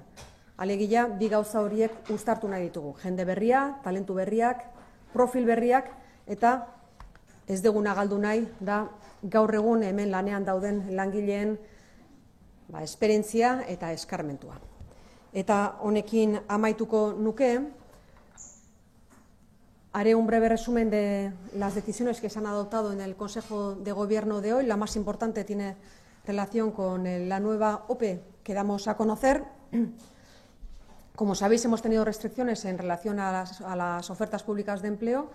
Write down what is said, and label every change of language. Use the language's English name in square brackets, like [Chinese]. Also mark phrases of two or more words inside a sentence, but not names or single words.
[Basque] Alegia, bi gauza horiek uztartu nahi ditugu. Jende berria, talentu berriak, profil berriak eta ez duguna galdu nahi da gaur egun hemen lanean dauden langileen esperientzia eta eskarmentua. Eta honekin amaituko nuke, [Spanish] haré un breve resumen de las decisiones que se han adoptado en el Consejo de Gobierno de hoy. La más importante tiene relación con la nueva OPE que damos a conocer. Como sabéis, hemos tenido restricciones en relación a las ofertas públicas de empleo.